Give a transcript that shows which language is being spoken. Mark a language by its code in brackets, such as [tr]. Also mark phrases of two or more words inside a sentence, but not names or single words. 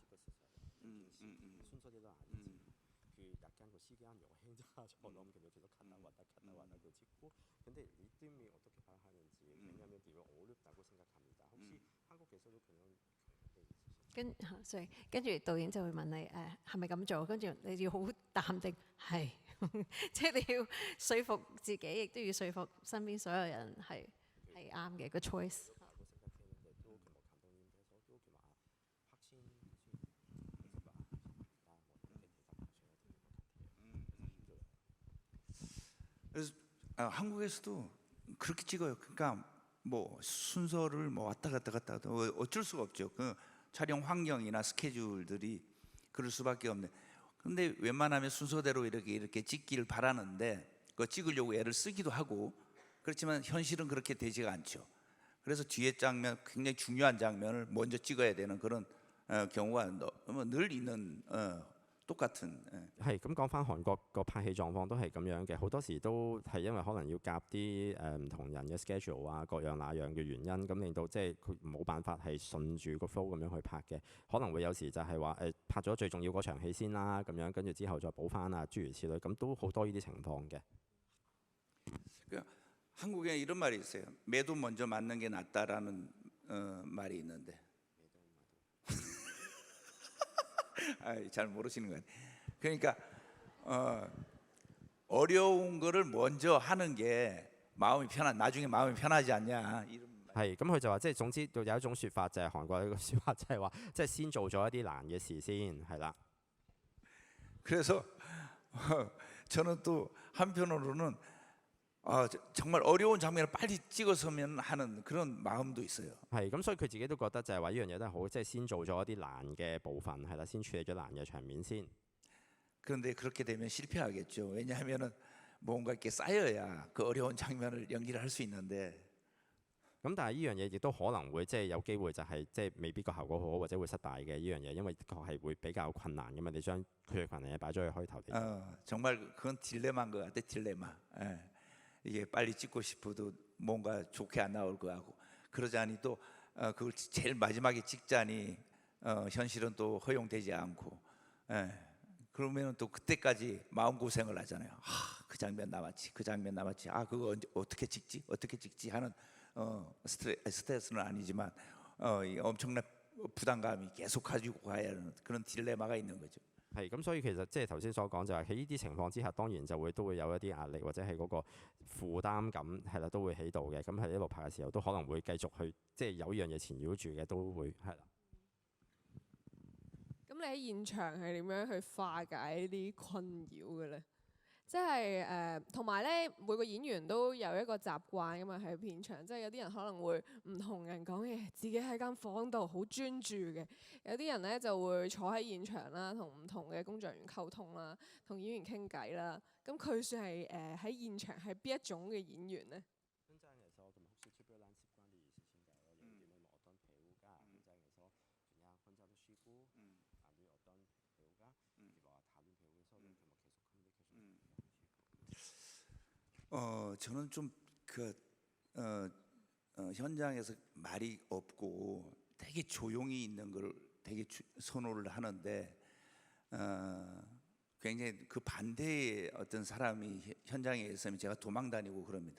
[yue] 跟住導演就會問你係咪咁做？跟住你要好淡定，係，即係你要說服自己，亦都要說服身邊所有人係啱嘅個 choice。 [ko] 그래서 한국에서도 그렇게 찍어요. 그러니까 뭐 순서를 뭐 왔다 갔다 어쩔 수가 없죠. 그 촬영 환경이나 스케줄들이 그럴 수밖에 없네. 근데 웬만하면 순서대로 이렇게 찍기를 바라는데 그거 찍으려고 애를 쓰기도 하고 그렇지만 현실은 그렇게 되지가 않죠. 그래서 뒤에 장면, 굉장히 중요한 장면을 먼저 찍어야 되는 그런 경우가 늘 있는 똑같은。 [yue] 係咁講翻韓國個拍戲狀況都係咁樣嘅，好多時都係因為可能要夾啲唔同人嘅 schedule 啊，各樣那樣嘅原因，咁令到即係佢冇辦法係順住個 flow 咁樣去拍嘅，可能會有時就係話拍咗最重要嗰場戲先啦，咁樣跟住之後再補翻啊，諸如此類，咁都好多呢啲情況嘅。 [ko] 한국에 이런 말이 있어요. 매도 먼저 맞는 게 낫다라는 말이 있는데 잘 모르시는 것 같아요. 그러니까 어려운 거를 먼저 하는 게 나중에 마음이 편하지 않냐. [yue] 係咁佢就話即係總之有一種説法就係韓國有一個説法就係話即係先做咗一啲難嘅事先係啦。 [ko] 그래서 저는 또 한편으로는 정말 어려운 장면을 빨리 찍어서면 하는 그런 마음도 있어요. [yue] 係咁，所以佢自己都覺得就係話呢樣嘢都係好，即係先做咗一啲難嘅部分係啦，先處理咗難嘅場面先。 [ko] 그런데 그렇게 되면 실패하겠죠. 왜냐하면은 뭔가 이렇게 쌓여야 그 어려운 장면을 연기를 할 수 있는데. [yue] 咁但係呢樣嘢亦都可能會即係有機會就係即係未必個效果好好或者會失敗嘅呢樣嘢，因為的確係會比較困難㗎嘛。你將佢最困難嘢擺咗去開頭。 [ko] 정말 그건 딜레마인 것 같아. 딜레마. 이게 빨리 찍고 싶어도 뭔가 좋게 안 나올 거 같고 그러자니 또 그걸 제일 마지막에 찍자니 현실은 또 허용되지 않고 그러면 또 그때까지 마음 고생을 하잖아요. 그 장면 남았지, 그 장면 남았지. 그거 어떻게 찍지 하는 스트레스는 아니지만 엄청난 부담감이 계속 가지고 가야 하는 그런 딜레마가 있는 거죠. [yue] 係咁，所以其實即係頭先所講就係喺呢啲情況之下，當然都會有一啲壓力或者係嗰個負擔感係啦，都會喺度嘅。咁喺一路拍嘅時候，都可能會繼續去即係有呢樣嘢纏繞住嘅，都會係啦。咁你喺現場係點樣去化解呢啲困擾嘅咧？即係同埋咧，每個演員都有一個習慣㗎嘛，喺片場，即係有啲人可能會唔同人講嘢，自己喺間房度好專注嘅；有啲人咧就會坐喺現場啦，同唔同嘅工作人員溝通啦，同演員傾偈啦。咁佢算係喺現場係邊一種嘅演員咧？ [ko] 저는 좀 현장에서 말이 없고 되게 조용히 있는 걸 되게 선호를 하는데 굉장히 그 반대의 어떤 사람이 현장에 있으면 제가 도망다니고 그럽니다.